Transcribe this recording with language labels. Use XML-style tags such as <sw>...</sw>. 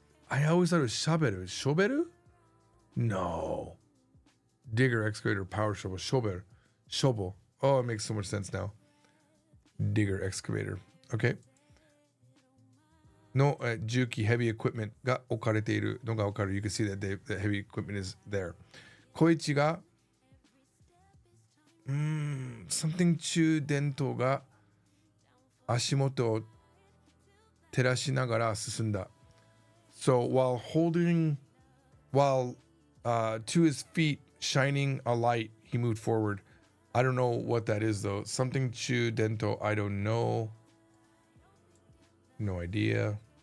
<en>I always thought it was shaberu. Shoberu? No. Digger, excavator, power shovel. Shoberu. Shovel. Oh, it makes so much sense now. Digger, excavator. Okay. No, juki, heavy equipment</en> <ja>が置かれているのがわかる.</ja> <en>You can see that the heavy equipment is there.</en> <ja>小市が</ja> <en>something</en> <ja>中電灯が足元を照らしながら進んだ.</ja> <en>So while to his feet shining a light, he moved forward. I don't know what that is though. Something chu dento, I don't know. No idea.</en>